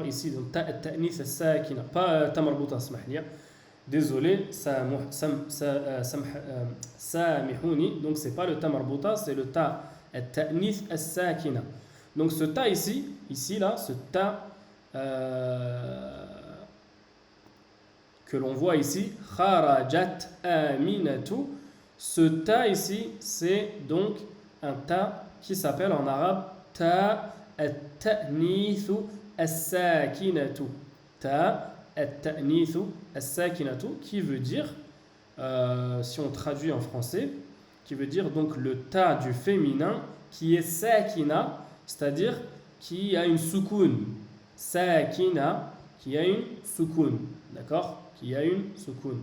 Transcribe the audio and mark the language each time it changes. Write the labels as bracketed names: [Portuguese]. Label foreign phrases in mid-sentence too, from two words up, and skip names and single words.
[French] Ici donc [Arabic] تاء تأنيث الساكنة, [French] pas [Arabic] تاء مربوطة, اسمح لي, [French] désolé, samihuni, donc c'est pas le [Arabic] تاء مربوطة, [French] c'est le [Arabic] تاء التأنيث الساكنة. [French] Donc ce ta ici là, ce ta que l'on voit ici, [Arabic] خرجت آمنة, [French] ce ta ici, c'est donc un ta qui s'appelle en arabe [Arabic] تاء التأنيث الساكنة. تاء التأنيث الساكنة, [French] qui veut dire, si on traduit en français, qui veut dire donc le ta du féminin qui est sakina, c'est-à-dire qui a une soukoun. Sakina, qui a une soukoun, d'accord? Qui a une soukoun.